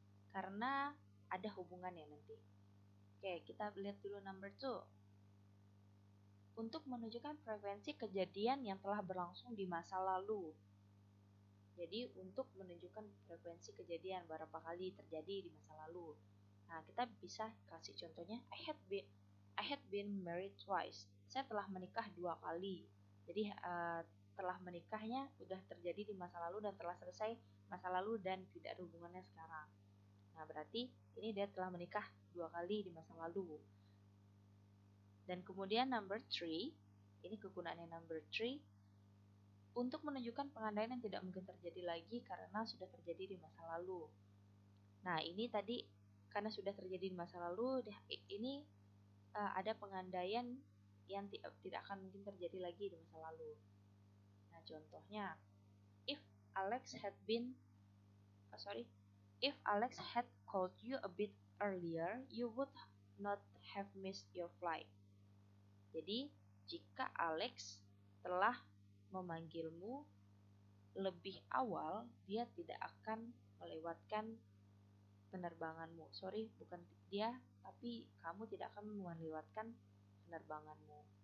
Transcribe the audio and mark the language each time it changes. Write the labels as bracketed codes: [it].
[id] Karena ada hubungannya nanti. Oke, kita lihat dulu number 2. Untuk menunjukkan frekuensi kejadian yang telah berlangsung di masa lalu. Jadi untuk menunjukkan frekuensi kejadian berapa kali terjadi di masa lalu. Nah, kita bisa kasih contohnya [en] I had been married twice. [id] Saya telah menikah 2 kali. Jadi telah menikahnya sudah terjadi di masa lalu dan telah selesai masa lalu dan tidak ada hubungannya sekarang. Nah, berarti ini dia telah menikah 2 kali di masa lalu. Dan kemudian number 3, ini kegunaannya number 3, untuk menunjukkan pengandaian yang tidak mungkin terjadi lagi karena sudah terjadi di masa lalu. Nah, ini tadi karena sudah terjadi di masa lalu, ini ada pengandaian yang tidak akan mungkin terjadi lagi di masa lalu. Nah, contohnya, [en] if Alex had called you a bit earlier, you would not have missed your flight. [id] Jadi, jika Alex telah memanggilmu lebih awal, dia tidak akan melewatkan penerbanganmu. Sorry, bukan dia, tapi kamu tidak akan melewatkan penerbanganmu.